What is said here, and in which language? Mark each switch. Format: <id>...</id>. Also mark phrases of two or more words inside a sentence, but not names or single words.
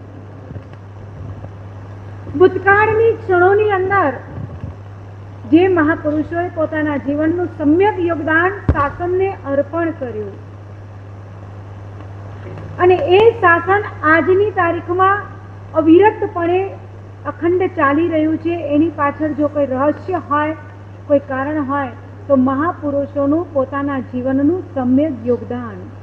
<gu>ભૂતકાળની ક્ષણોની અંદર જે મહાપુરુષોએ પોતાના જીવનનું સમ્યક યોગદાન શાસનને અર્પણ કર્યું અને એ શાસન આજની તારીખમાં અવિરતપણે અખંડ ચાલી રહ્યું છે એની પાછળ જો કોઈ રહસ્ય હોય કોઈ કારણ હોય તો મહાપુરુષોનું પોતાના જીવનનું સમ્યક યોગદાન।</gu>